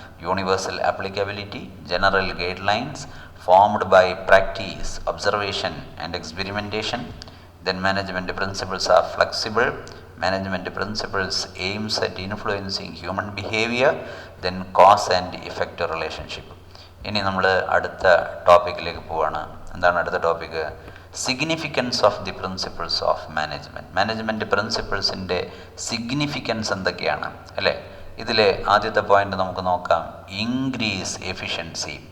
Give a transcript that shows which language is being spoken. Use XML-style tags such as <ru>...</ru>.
<en>Universal applicability, general guidelines formed by practice, observation and experimentation. Then management principles are flexible. Management principles aims at influencing human behavior. Then cause and effect relationship.</en> <ml>ഇനി നമ്മൾ അടുത്ത ടോപ്പിക്കിലേക്ക് പോവാണ്. എന്താണ് അടുത്ത topic?</ml> <en>Significance of the principles of management.</en> <ml>Management പ്രിൻസിപ്പിൾസിൻ്റെ significance എന്തൊക്കെയാണ് അല്ലേ? ഇതിലെ ആദ്യത്തെ പോയിന്റ് നമുക്ക് നോക്കാം, ഇൻക്രീസ് എഫിഷ്യൻസി.</ml>